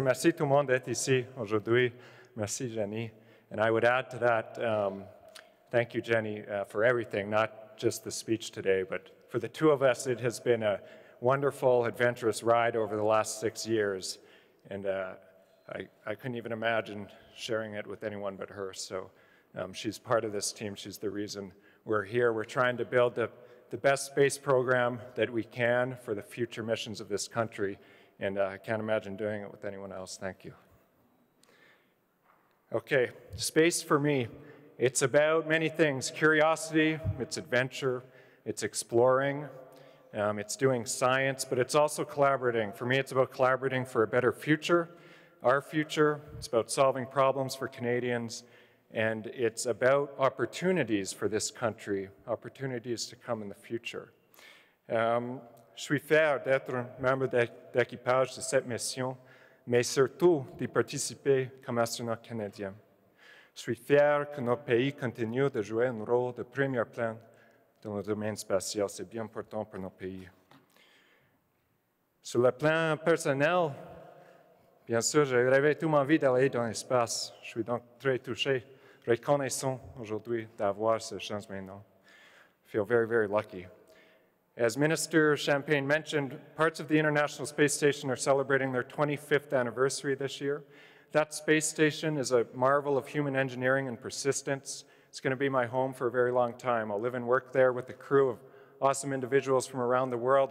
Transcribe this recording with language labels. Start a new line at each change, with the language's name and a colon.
French: Merci tout le monde d'être ici aujourd'hui. Merci, Jenny.
English: And I would add to that, thank you, Jenny, for everything, not just the speech today, but for the two of us, it has been a wonderful, adventurous ride over the last 6 years. And I couldn't even imagine sharing it with anyone but her. So she's part of this team. She's the reason we're here. We're trying to build the best space program that we can for the future missions of this country. And I can't imagine doing it with anyone else. Thank you. Okay, space for me, it's about many things. Curiosity, it's adventure, it's exploring, it's doing science, but it's also collaborating. For me, it's about collaborating for a better future, our future. It's about solving problems for Canadians, and it's about opportunities for this country, opportunities to come in the future.
French: Je suis fier d'être un membre d'équipage de cette mission, mais surtout d'y participer comme astronaute canadien. Je suis fier que notre pays continue de jouer un rôle de premier plan dans le domaine spatial. C'est bien important pour notre pays. Sur le plan personnel, bien sûr, j'ai rêvé toute ma vie d'aller dans l'espace. Je suis donc très touché, reconnaissant aujourd'hui d'avoir cette chance maintenant.
English: I feel very, very lucky. As Minister Champagne mentioned, parts of the International Space Station are celebrating their 25th anniversary this year. That space station is a marvel of human engineering and persistence. It's going to be my home for a very long time. I'll live and work there with a crew of awesome individuals from around the world.